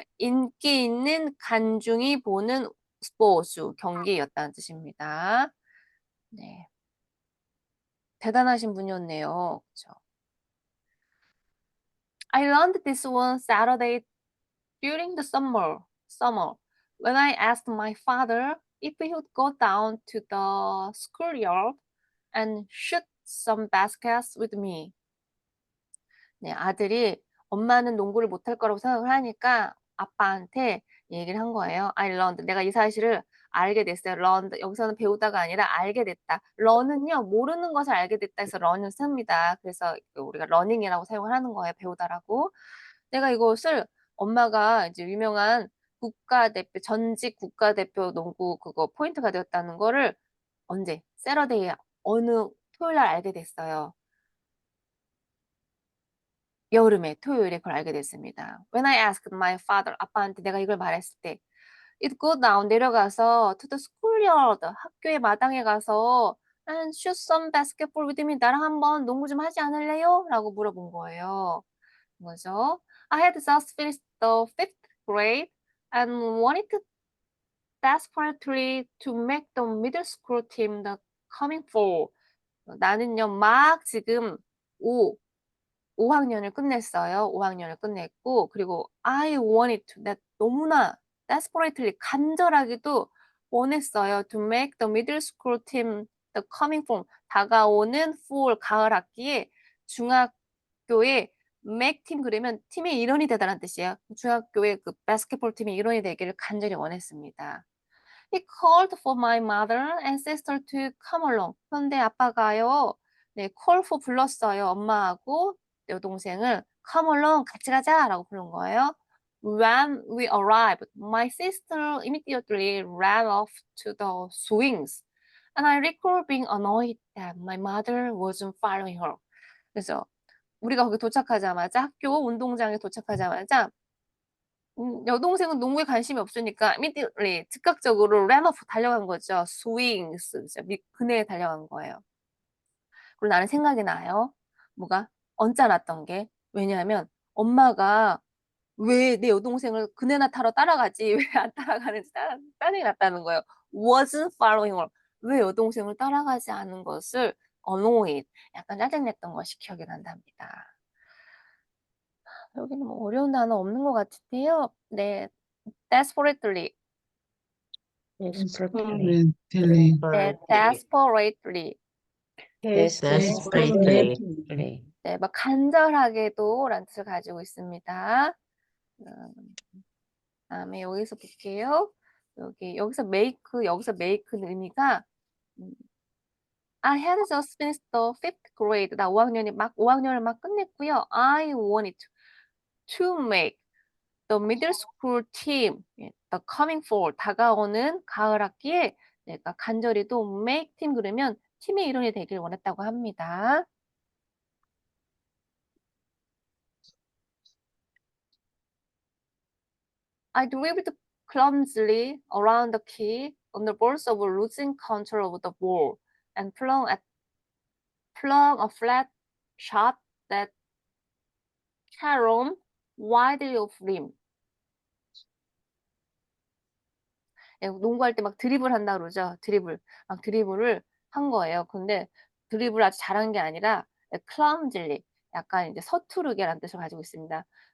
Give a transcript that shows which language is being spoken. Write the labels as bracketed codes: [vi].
[ko] 인기 있는 간중이 보는 스포츠 경기였다는 뜻입니다. 네, 대단하신 분이었네요. 그렇죠? [en] I learned this one Saturday during the summer when I asked my father if he would go down to the schoolyard and shoot some baskets with me. [ko] 네, 아들이 엄마는 농구를 못할 거라고 생각을 하니까 아빠한테 얘기를 한 거예요. [en] I learned. [ko] 내가 이 사실을 알게 됐어요. [en] learned. [ko] 여기서는 배우다가 아니라 알게 됐다. learn은요, 모르는 것을 알게 됐다 해서 learn을 씁니다. 그래서 우리가 learning이라고 사용을 하는 거예요. 배우다라고. 내가 이것을 엄마가 이제 유명한 국가대표, 전직 국가대표 농구 그거 포인트가 되었다는 거를 언제? 세러데이 어느 토요일 날 알게 됐어요. 여름에 토요일에 그걸 알게 됐습니다. [en] When I asked my father, [ko] 아빠한테 내가 이걸 말했을 때 [en] it go down, [ko] 내려가서 [en] to the schoolyard, [ko] 학교의 마당에 가서 [en] and shoot some basketball with me, [ko] 나랑 한번 농구 좀 하지 않을래요? 라고 물어본 거예요. 뭐죠? [en] I had just finished the 5th grade and wanted desperately to make the middle school team the coming fall. [ko] 나는요, 막 지금 5학년을 끝냈어요. 5학년을 끝냈고, 그리고 [en] I wanted to, [ko] 나 너무나 desperately, 간절하게도 원했어요. [en] To make the middle school team the coming fall, [ko] 다가오는 [en] fall, [ko] 가을 학기에 중학교의 [en] make team [ko] 그러면 팀의 일원이 되다라는 뜻이에요. 중학교의 그 바스켓볼 팀의 일원이 되기를 간절히 원했습니다. [en] He called for my mother and sister to come along. [ko] 그런데 아빠가요, 네, call for 불렀어요. 엄마하고 여동생을 come along, 같이 가자라고 부른 거예요. [en] When we arrived, my sister immediately ran off to the swings, and I recall being annoyed that my mother wasn't following her. [ko] 그래서 우리가 거기 도착하자마자 학교 운동장에 도착하자마자 여동생은 농구에 관심이 없으니까 immediately 즉각적으로 ran off 달려간 거죠. swings 그네에 달려간 거예요. 그리고 나는 생각이 나요. 뭐가? 언짢았던 게. 왜냐하면 엄마가 왜 내 여동생을 그네나 타러 따라가지 왜 안 따라가는지 짜증이 났다는 거예요. wasn't following her. 왜 여동생을 따라가지 않은 것을 annoyed, 약간 짜증냈던 것이 기억이 난답니다. 여기는 뭐 어려운 단어 없는 것 같은데요. 네, desperately. [en] Desperately. [ko] 네, desperately. [en] Desperately. [ko] 네, 뭐 간절하게도 라는 뜻을 가지고 있습니다. 다음에 여기서 볼게요. 여기서 make는 의미가 [en] I had just finished the 5th grade. [ko] 나 5학년을 막 끝냈고요. [en] I wanted to make the middle school team. The coming fall. [ko] 다가오는 가을 학기에 내가 간절히도 make team 그러면 팀의 일원이 되길 원했다고 합니다. [en] I dribbled clumsily around the key on the verge of losing control of the ball and flung a flat shot that caromed widely off rim. [ko] 농구할 때 막 드리블 한다 그러죠. 막 드리블을 한 거예요. 근데 드리블 아주 잘한 게 아니라 clumsily, 약간 이제 서투르게라는 뜻을 가지고 있습니다.